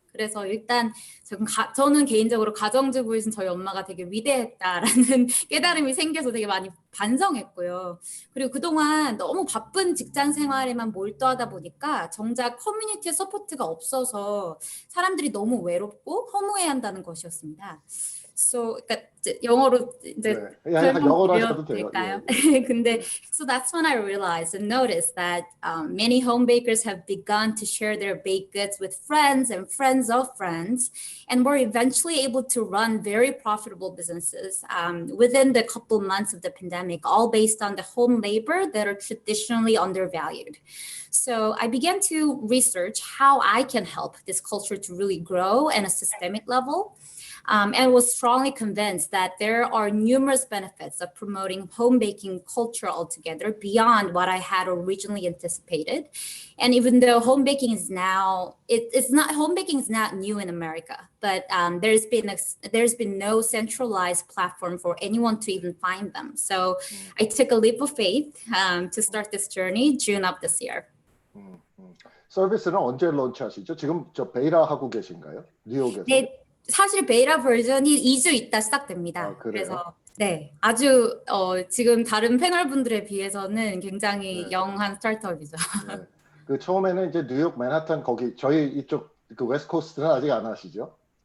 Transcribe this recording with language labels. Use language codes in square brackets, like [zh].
[ko] 그래서 일단 저는 개인적으로 가정주부이신 저희 엄마가 되게 위대했다라는 깨달음이 생겨서 되게 많이 반성했고요. 그리고 그동안 너무 바쁜 직장 생활에만 몰두하다 보니까 정작 커뮤니티의 서포트가 없어서 사람들이 너무 외롭고 허무해한다는 것이었습니다. 그러니까 영어로 이제 네. 영어로 하셔도 돼요. 설명드릴까요? 예. 근데 [en] so that's when I realized and noticed that many home bakers have begun to share their baked goods with friends and friends of friends, and were eventually able to run very profitable businesses within the couple months of the pandemic, all based on the home labor that are traditionally undervalued. So I began to research how I can help this culture to really grow at a systemic level. And was strongly convinced that there are numerous benefits of promoting home baking culture altogether beyond what I had originally anticipated. And even though home baking is now, home baking is not new in America, but there's been no centralized platform for anyone to even find them. So I took a leap of faith to start this journey June of this year. [ko] 서비스는 언제 런치하시죠? 지금 저 베이라 하고 계신가요? 뉴욕에서? 네. 사실 베이라 버전이 2주 있다 시작됩니다. 아, 그래요? 그래서 네, 아주 지금 다른 패널분들에 비해서는 굉장히 영한 스타트업이죠. 네. 그 처음에는 이제 뉴욕 맨하탄 거기 저희 이쪽 그 웨스트 코스트는 아직 안 하시죠?